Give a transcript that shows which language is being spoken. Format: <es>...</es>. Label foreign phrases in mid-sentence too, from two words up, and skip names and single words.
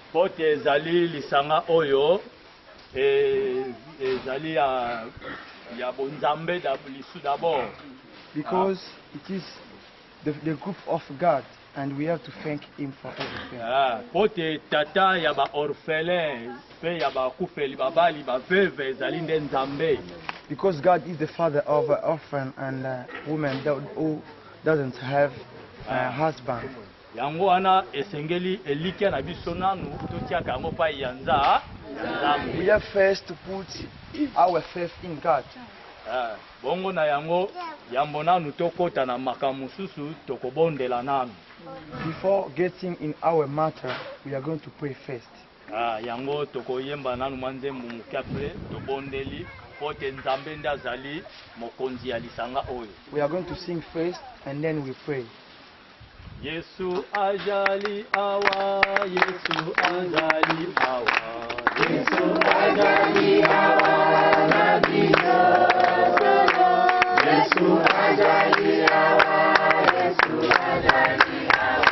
<ln>Pote ezali lisanga oyo ezali ya bonzambe lisu d'abord.</ln> <en>because it is the group of God, and we have to thank Him for everything.</en> <ln>Pote tata ya ba orphelin pe ya ba kufeli babali ba veuve ezali nde nzambe.</ln> <en>Because God is the father of an orphan and woman who doesn't have a husband.</en> <ln>Yango wana esengeli elikia na biso nanu totiaka yango pa ya nzambe.</ln> <en>We have first to put our faith in God.</en> <ln>Bongo na yango yambo nanu tokota na makambo susu tokobondela nanu.</ln> <en>Before getting in our matter, we are going to pray first.</en> <ln>Yango tokoyemba nanu manzembo mukiapre tobondeli pote nzambe nde azali mokonzi ya lisanga oyo.</ln> <en>We are going to sing first and then we pray.</en> <ln>Yesu ajali awa, Yesu ajali awa, Yesu ajali awa, nabina. Yesu ajali awa, Yesu ajali awa.</ln>